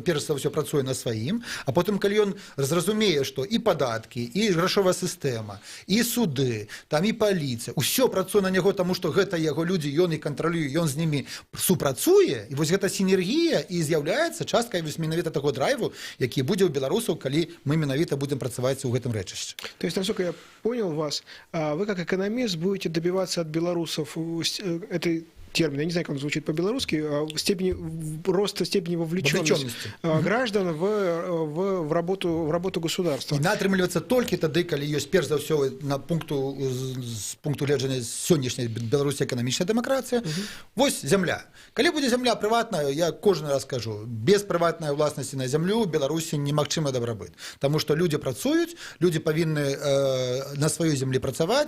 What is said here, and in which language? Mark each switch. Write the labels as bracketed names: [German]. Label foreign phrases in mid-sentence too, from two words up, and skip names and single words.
[Belarusian] перш за ўсё працуе на сваім, а потым калі ён зразумее, што і падаткі, і грашовая сістэма, і суды, там і паліцыя, усё працуе на яго, таму што гэта яго людзі, ён і кантралюе, ён з німі супрацуе, і вось гэта сінергія і з'яўляецца часткай вось менавіта таго драйву, які будзе ў беларусаў, калі мы менавіта будзем працаваць у гэтым рэчышчы. [Russian] То есть, насколько я понял вас, вы как экономист будете добиваться от белорусов этой термин, я не знаю, как он звучит по-белорусски, роста степени вовлеченности граждан в работу государства. [Belarusian] І атрымліваецца толькі тады, калі ёсць перш за ўсё з пункту гледжання сённяшняй Беларусі эканамічная дэмакратыя. Вось зямля. Калі будзе зямля прыватная, я кожны раз кажу, без прыватнай уласнасці на зямлю ў Беларусі немагчымы дабрабыт. Таму што людзі працуюць, людзі павінны на сваёй зямлі працаваць.